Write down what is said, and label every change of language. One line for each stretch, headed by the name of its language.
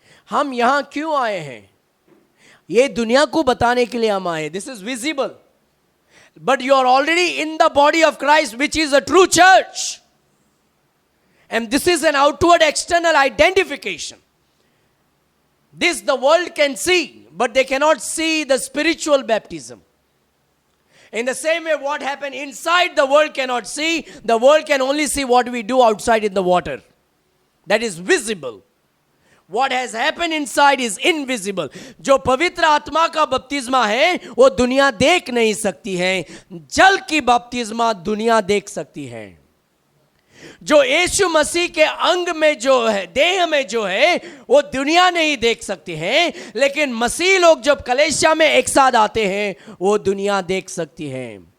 Hindi: हम यहां क्यों आए हैं? ये दुनिया को बताने के लिए हम आए।
English: This is visible, but you are already in the body of Christ which is a true church, and this is an outward external identification. This the world can see, but they cannot see the spiritual baptism. In the same way, what happened inside the world cannot see. The world can only see what we do outside in the water. That is visible. What has happened inside is invisible.
Hindi: जो पवित्र आत्मा का बपतिस्मा है वो दुनिया देख नहीं सकती है। जल की बपतिस्मा दुनिया देख सकती है। जो यीशु मसीह के अंग में जो है, देह में जो है, वो दुनिया नहीं देख सकती है। लेकिन मसीह लोग जब कलीसिया में एक साथ आते हैं वो दुनिया देख सकती है।